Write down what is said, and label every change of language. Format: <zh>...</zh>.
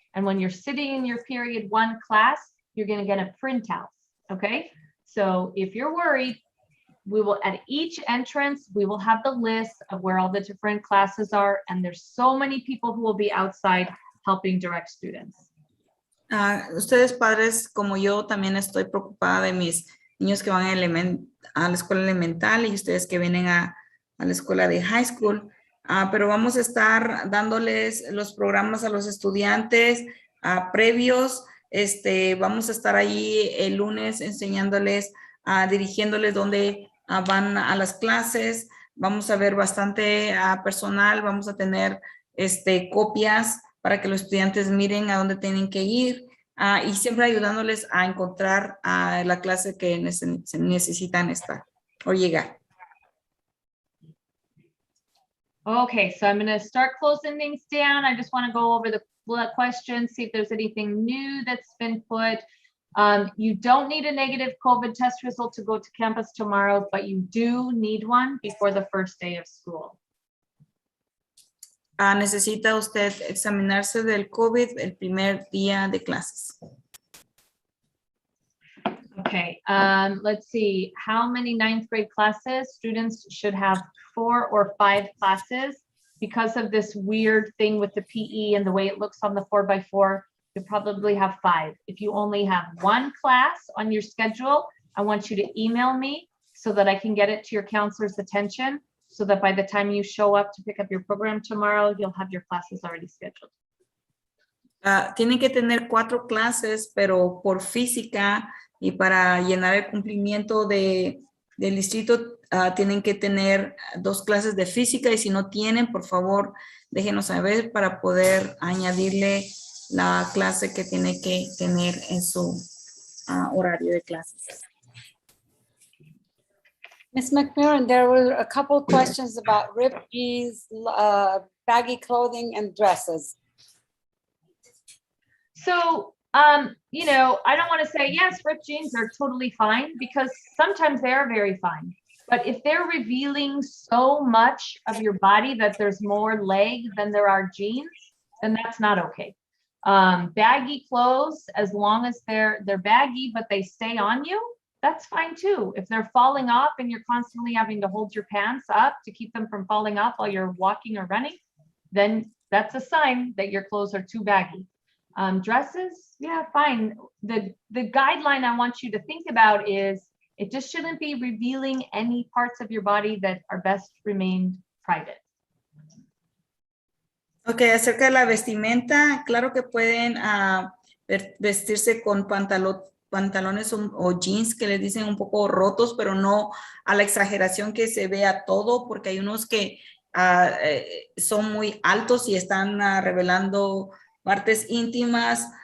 <en>And when you're sitting in your period 1 class, you're going to get a printout. Okay. So if you're worried, we will, at each entrance, we will have the list of where all the different classes are. And there's so many people who will be outside helping direct students.</en> <es>Ustedes padres como yo también estoy preocupada de mis niños que van a la escuela elemental y ustedes que vienen a la escuela de high school, pero vamos a estar dándoles los programas a los estudiantes previos. Vamos a estar ahí el lunes enseñándoles, dirigiéndoles dónde van a las clases. Vamos a ver bastante personal, vamos a tener copias para que los estudiantes miren a dónde tienen que ir y siempre ayudándoles a encontrar la clase que necesitan estar o llegar.</es> <en>Okay, so I'm going to start closing things down. I just want to go over the questions, see if there's anything new that's been put. You don't need a negative COVID test result to go to campus tomorrow, but you do need one before the first day of school.</en> <es>Necesita usted examinarse del COVID el primer día de clases.</es> <en>Okay, let's see. How many 9th grade classes? Students should have 4 or 5 classes. Because of this weird thing with the PE and the way it looks on the 4x4, you probably have 5. If you only have 1 class on your schedule, I want you to email me so that I can get it to your counselor's attention, so that by the time you show up to pick up your program tomorrow, you'll have your classes already scheduled.</en> <es>Tienen que tener 4 clases, pero por física y para llenar el cumplimiento del distrito, tienen que tener 2 clases de física, y si no tienen, por favor, déjenos saber para poder añadirle la clase que tiene que tener en su horario de clases.</es> <en>Ms. McMurran, there were a couple of questions about ripped jeans, baggy clothing, and dresses. So, you know, I don't want to say, yes, ripped jeans are totally fine, because sometimes they are very fine. But if they're revealing so much of your body that there's more leg than there are jeans, then that's not okay. Baggy clothes, as long as they're baggy, but they stay on you, that's fine too. If they're falling off and you're constantly having to hold your pants up to keep them from falling off while you're walking or running, then that's a sign that your clothes are too baggy. Dresses, yeah, fine. The guideline I want you to think about is it just shouldn't be revealing any parts of your body that are best remained private.</en> <es>Ok, acerca de la vestimenta, claro que pueden vestirse con pantalones o jeans que les dicen un poco rotos, pero no a la exageración que se vea todo, porque hay unos que son muy altos y están revelando partes íntimas.</es>